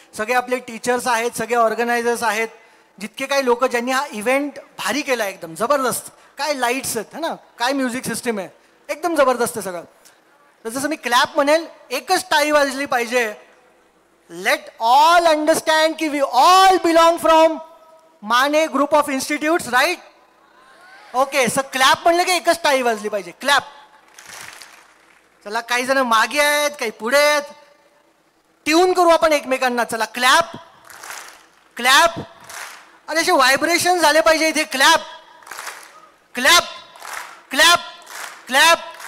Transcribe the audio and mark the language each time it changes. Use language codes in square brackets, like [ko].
[mr] सगळे आपले टीचर्स आहेत, सगळे ऑर्गनायझर्स आहेत, जितके काही लोक ज्यांनी हा इव्हेंट भारी केला, एकदम जबरदस्त. काय लाईट्स आहेत है ना, काय म्युझिक सिस्टीम आहे, एकदम जबरदस्त आहे सगळं. तर जसं मी क्लॅप म्हणेल, एकच टाळी वाजली पाहिजे. [en] Let all understand की we all belong from माने group of institutes, right? [mr] Okay, so clap म्हणलं की एकच टाळी वाजली पाहिजे. क्लॅप. चला, काही जण मागे आहेत, काही पुढे आहेत. ट्यून करू आपण एकमेकांना. चला क्लॅप क्लॅप. अरे असे व्हायब्रेशन झाले पाहिजे इथे. Clap clap clap clap.